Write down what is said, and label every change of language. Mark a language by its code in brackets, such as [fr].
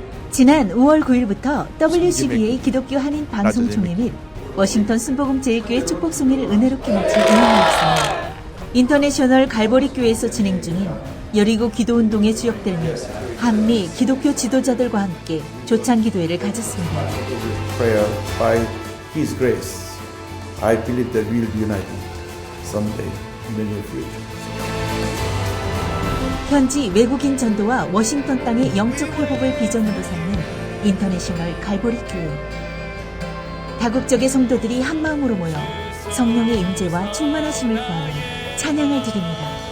[ko] 지난 5월 9일부터 WCBA 기독교 한인 방송총회 및 워싱턴 순복음 제일교회 축복송리를 은혜롭게 마친 은혜였습니다. 인터내셔널 갈보리 교회에서 진행 중인 여리고 기도운동에 주역되는 한미 기독교 지도자들과 함께 조찬 기도회를 가졌습니다. [en] Prayer by His grace, I believe that we will be united someday in the near future. [ko] 현지 외국인 전도와 워싱턴 땅의 영적 회복을 비전으로 삼는 인터내셔널 갈보리 교회. 다국적의 성도들이 한마음으로 모여 성령의 임재와 충만하심을 구하는 찬양을 드립니다.